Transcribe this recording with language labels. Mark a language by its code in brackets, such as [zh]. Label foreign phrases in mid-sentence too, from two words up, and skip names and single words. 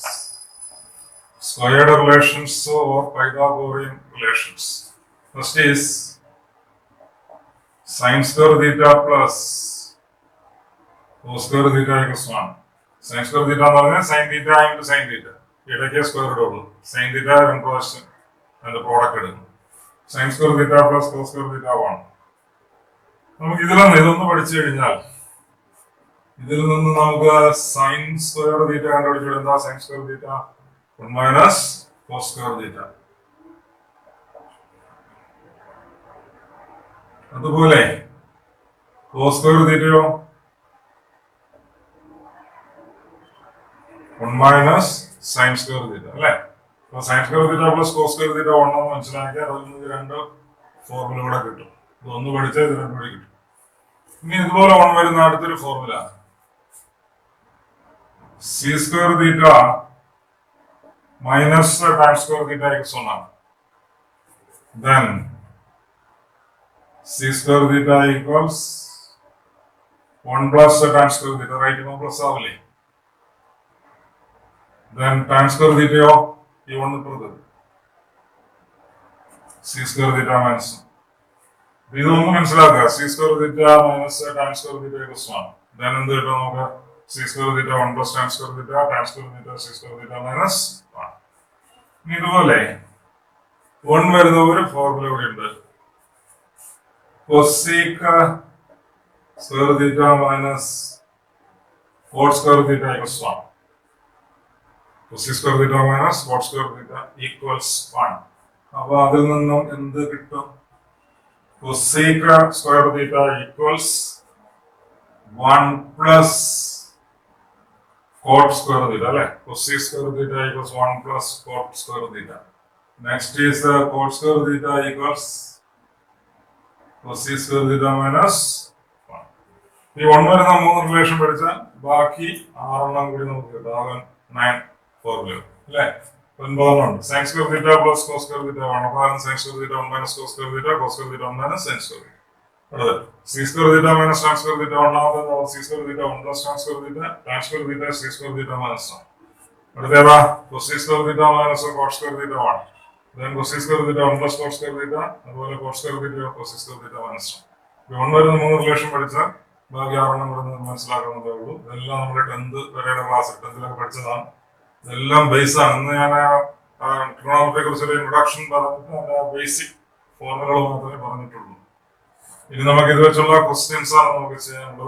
[en] Squared relations or Pythagorean relations. First is sin square theta plus cos square theta equals 1. Sin square theta [ml] എന്ന് പറഞ്ഞാൽ [en] sin theta into sin theta. [ml] ഇടയ്ക്ക് സ്ക്വയർ ഇടുള്ളൂ. [en] sin theta [ml] രണ്ട് പ്രാവശ്യം അതിന്റെ പ്രോഡക്റ്റ് എടുക്കും. [en] sin square theta plus cos square theta 1. [ml] നമുക്ക് ഇതൊന്ന് പഠിച്ചു കഴിഞ്ഞാൽ ഇതിൽ നിന്ന് നമുക്ക് [en] sine square theta [ml] കണ്ടുപിടിച്ചു. [en] എന്താ sine square theta? 1 minus cos square theta. അതുപോലെ cos square theta-yo 1 minus sine square theta അല്ലെ. [ml] അപ്പൊ [en] sine square theta plus cos square theta 1 [ml] എന്ന് മനസ്സിലാക്കിയാൽ അതിൽ നിന്ന് രണ്ട് ഫോർമുല കൂടെ കിട്ടും. ഇതൊന്ന് പഠിച്ചാൽ ഇത് രണ്ടും കൂടി കിട്ടും. ഇനി ഇതുപോലെ 1 വരുന്ന അടുത്തൊരു ഫോർമുല [en] c square theta minus tan square theta equals 1 [ml] ആണ്. [en] Then c square theta equals 1 plus tan square theta, right? No plus ആവില്ലേ. Then tan square theta [ml] ഈ 1 ഇപ്പുറത്ത് [en] c square theta minus. [ml] ഇതൊന്നും മനസ്സിലാക്കുക. [en] c square theta minus tan square theta equals 1. [ml] Then എന്ത് കിട്ടും നമുക്ക്? [en] c square theta 1 plus tan square theta, tan square theta c square theta minus 1. [ml] ഇനി ഇതുപോലെ 1 വരുന്ന ഒരു ഫോർമുല കൂടി ഉണ്ട്. [en] cosec square theta minus cot square theta equals 1. cosec square theta minus cot square theta equals 1. [ml] അപ്പൊ അതിൽ നിന്നും എന്ത് കിട്ടും? [en] cosec square theta equals 1 plus cot square theta, അല്ലെ. cosec square theta equals 1 plus cot square theta. Next is the cot square theta equals cosec square theta minus 1. [ml] ഈ 1 വരുന്ന 3 റിലേഷൻ പഠിച്ചാൽ ബാക്കി 6 കൂടി നമുക്ക് കിട്ടും. 9 ഫോർമുല അല്ലെ. 9 ഉണ്ട്. [en] sin square theta plus cos square theta 1. അപ്പോൾ sin square theta 1 minus cos square theta, cos square theta 1 minus sin square theta. c square theta minus tan square theta 1 c square theta 1 plus tan square theta, tan square theta c square theta minus 1. [ml] അടുത്തേതാ? [en] cosec square theta minus cot square theta 1. then cosec square theta 1 plus cot square theta, അതുപോലെ cot square theta cosec square theta minus 1. [ml] 1 വരുന്ന 3 റിലേഷൻ പഠിച്ചാൽ ബാക്കി 6 കൂടെ മനസ്സിലാക്കുന്നതേ ഉള്ളൂ. ഇതെല്ലാം നമ്മുടെ 10th വരെയുടെ ക്ലാസ് 10th പഠിച്ചതാണ്. ഇതെല്ലാം ബേസ് ആണ്. ഇന്ന് ഞാൻ ട്രിഗണോമെട്രിയെ കുറിച്ചൊരു ഇൻട്രൊഡക്ഷൻ പറഞ്ഞിട്ട് ബേസിക് ഫോർമുലകൾ മാത്രമേ പറഞ്ഞിട്ടുള്ളൂ. ഇനി നമുക്ക് ഇത് വെച്ചുള്ള ക്വസ്റ്റ്യൻസ് ആണ് നമുക്ക് ചെയ്യാനുള്ളത്.